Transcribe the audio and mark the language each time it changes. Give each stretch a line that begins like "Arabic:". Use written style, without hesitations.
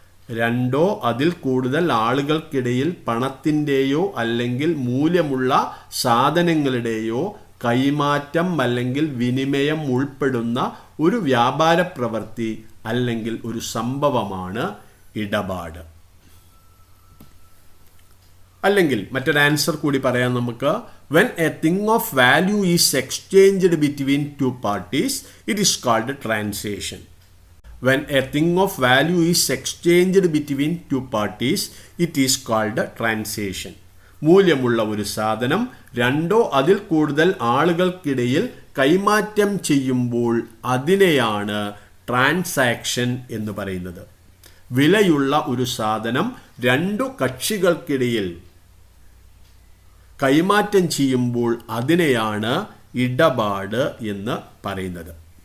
Malayalam: രണ്ടോ അതിൽ കൂടുതൽ ആളുകൾക്കിടയിൽ പണത്തിൻ്റെയോ അല്ലെങ്കിൽ മൂല്യമുള്ള സാധനങ്ങളുടെയോ കൈമാറ്റം അല്ലെങ്കിൽ വിനിമയം ഉൾപ്പെടുന്ന ഒരു വ്യാപാര പ്രവൃത്തി അല്ലെങ്കിൽ ഒരു സംഭവമാണ് ഇടപാട്. അല്ലെങ്കിൽ മറ്റൊരു ആൻസർ കൂടി പറയാം നമുക്ക്.
English: when a thing of value is exchanged between two parties, it is called transaction. when a thing of value is exchanged between two parties, it is called transaction.
Malayalam: മൂല്യമുള്ള ഒരു സാധനം രണ്ടോ അതിൽ കൂടുതൽ ആളുകൾക്കിടയിൽ കൈമാറ്റം ചെയ്യുമ്പോൾ അതിനെയാണ് ട്രാൻസാക്ഷൻ എന്ന് പറയുന്നത്. വിലയുള്ള ഒരു സാധനം രണ്ടു കക്ഷികൾക്കിടയിൽ കൈമാറ്റം ചെയ്യുമ്പോൾ അതിനെയാണ് ഇടപാട് എന്ന് പറയുന്നത്.